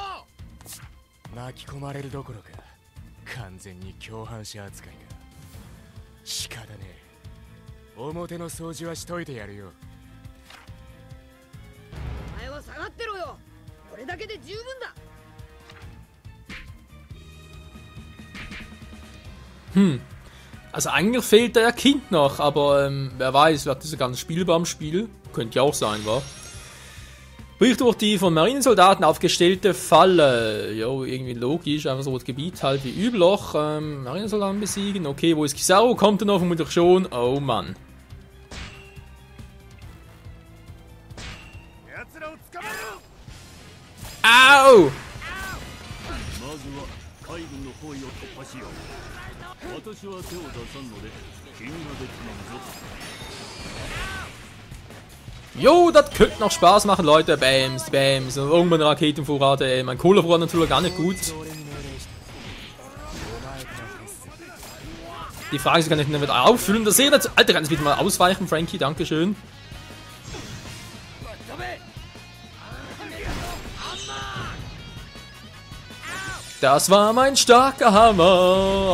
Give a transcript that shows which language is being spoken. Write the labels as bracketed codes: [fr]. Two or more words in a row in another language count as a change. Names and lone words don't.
[ja] 巻き込まれるどころか完全に共犯者扱いか。仕方ねえ、表の掃除はしといてやるよ。お前は下がってろよ。これだけで十分だ。 [de] Also eigentlich fehlt da ja Kind noch, aber wer weiß, wird das ganz spielbar im Spiel? Könnte ja auch sein, wa? Bricht durch die von Marinesoldaten aufgestellte Falle. Jo, irgendwie logisch, einfach so das Gebiet halt wie üblich. Marinesoldaten besiegen. Okay, wo ist Kizaru? Kommt er noch? Vermutlich schon. Oh Mann. Au! [ja] 私は手を出さんので君ができないぞ。 [de] Jo, das könnte noch Spaß machen, Leute. Bams, Bams. Und irgendwann eine Raketenvorrat, ey. Mein Kohlevorrat natürlich gar nicht gut. Die Frage ist, kann ich den wieder auffüllen? Das sehe jetzt. Alter, kann ich wieder mal ausweichen, Frankie? Dankeschön. Das war mein starker Hammer.